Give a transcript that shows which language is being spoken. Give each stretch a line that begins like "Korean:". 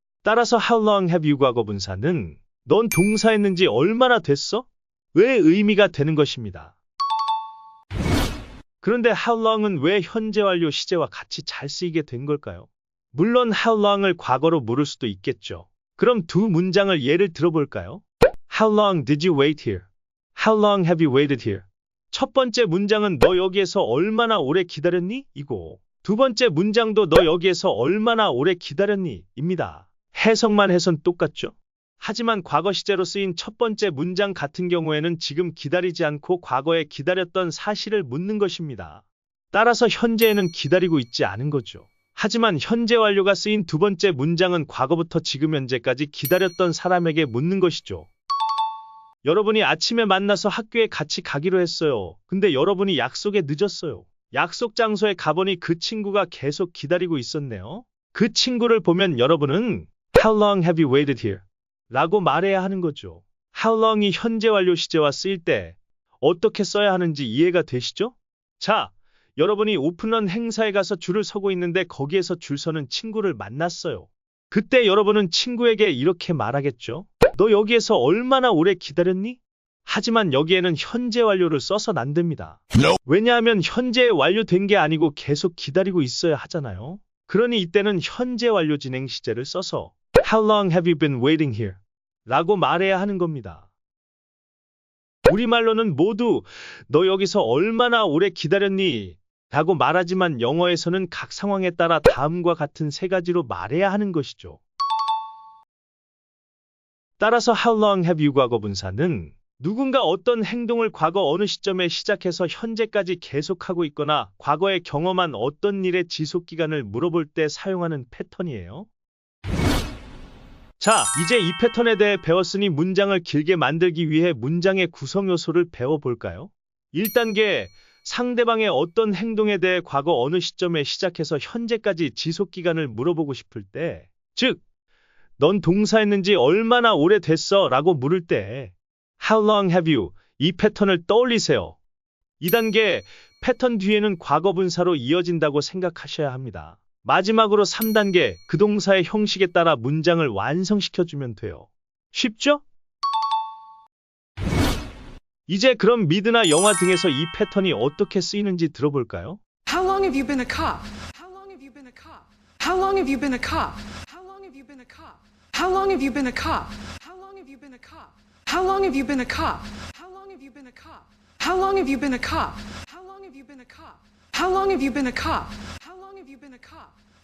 Korean: 따라서
English: how long have you
Korean: 과거분사는 넌 동사했는지 얼마나 됐어? 의 의미가 되는 것입니다. 그런데 how long은 왜 현재 완료 시제와 같이 잘 쓰이게 된 걸까요? 물론 how long을 과거로 물을 수도 있겠죠. 그럼 두 문장을 예를 들어볼까요?
English: How long did you wait here? How long have you waited here?
Korean: 첫 번째 문장은 너 여기에서 얼마나 오래 기다렸니? 이고 두 번째 문장도 너 여기에서 얼마나 오래 기다렸니? 입니다. 해석만 해선 똑같죠? 하지만 과거 시제로 쓰인 첫 번째 문장 같은 경우에는 지금 기다리지 않고 과거에 기다렸던 사실을 묻는 것입니다. 따라서 현재에는 기다리고 있지 않은 거죠. 하지만 현재 완료가 쓰인 두 번째 문장은 과거부터 지금 현재까지 기다렸던 사람에게 묻는 것이죠. 여러분이 아침에 만나서 학교에 같이 가기로 했어요. 근데 여러분이 약속에 늦었어요. 약속 장소에 가보니 그 친구가 계속 기다리고 있었네요. 그 친구를 보면 여러분은
English: How long have you waited here?
Korean: 라고 말해야 하는 거죠. How long이 현재 완료 시제와 쓰일 때 어떻게 써야 하는지 이해가 되시죠? 자, 여러분이 오픈런 행사에 가서 줄을 서고 있는데 거기에서 줄 서는 친구를 만났어요. 그때 여러분은 친구에게 이렇게 말하겠죠? 너 여기에서 얼마나 오래 기다렸니? 하지만 여기에는 현재 완료를 써선 안 됩니다. 왜냐하면 현재에 완료된 게 아니고 계속 기다리고 있어야 하잖아요. 그러니 이때는 현재 완료 진행 시제를 써서
English: How long have you been waiting here?
Korean: 라고 말해야 하는 겁니다. 우리말로는 모두 너 여기서 얼마나 오래 기다렸니? 라고 말하지만 영어에서는 각 상황에 따라 다음과 같은 세 가지로 말해야 하는 것이죠. 따라서
English: How long have you
Korean: 과거분사는 누군가 어떤 행동을 과거 어느 시점에 시작해서 현재까지 계속하고 있거나 과거에 경험한 어떤 일의 지속기간을 물어볼 때 사용하는 패턴이에요. 자, 이제 이 패턴에 대해 배웠으니 문장을 길게 만들기 위해 문장의 구성 요소를 배워볼까요? 1단계, 상대방의 어떤 행동에 대해 과거 어느 시점에 시작해서 현재까지 지속기간을 물어보고 싶을 때, 즉, 넌 동사했는지 얼마나 오래 됐어? 라고 물을 때
English: How long have you?
Korean: 이 패턴을 떠올리세요. 2단계, 패턴 뒤에는 과거분사로 이어진다고 생각하셔야 합니다. 마지막으로 3단계, 그 동사의 형식에 따라 문장을 완성시켜주면 돼요. 쉽죠? 이제 그럼 미드나 영화 등에서 이 패턴이 어떻게 쓰이는지 들어볼까요?
English: How long have you been a cop? How long have you been a cop? How long have you been a cop? How long have you been a cop? How long have you been a cop? How long have you been a cop? How long have you been a cop? How long have you been a cop? How long have you been a cop? How long have you been a cop? How long have you been a cop? How long have you been a cop?